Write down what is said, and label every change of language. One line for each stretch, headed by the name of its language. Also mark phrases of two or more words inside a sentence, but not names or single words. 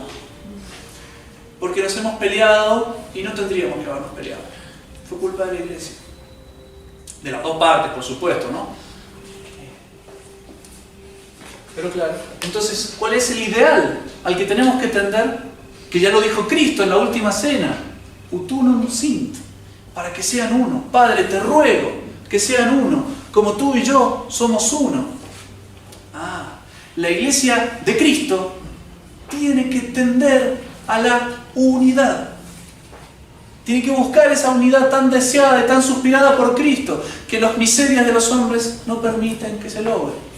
Spanish: Porque nos hemos peleado y no tendríamos que habernos peleado. Fue culpa de la Iglesia. De las dos partes, por supuesto, ¿no? Pero claro, entonces, ¿cuál es el ideal al que tenemos que tender? Que ya lo dijo Cristo en la última cena.
Latin: Ut unum sint,
Spanish: para que sean uno. Padre, te ruego que sean uno, como tú y yo somos uno. La Iglesia de Cristo tiene que tender a la unidad. Tiene que buscar esa unidad tan deseada y tan suspirada por Cristo, que las miserias de los hombres no permiten que se logre.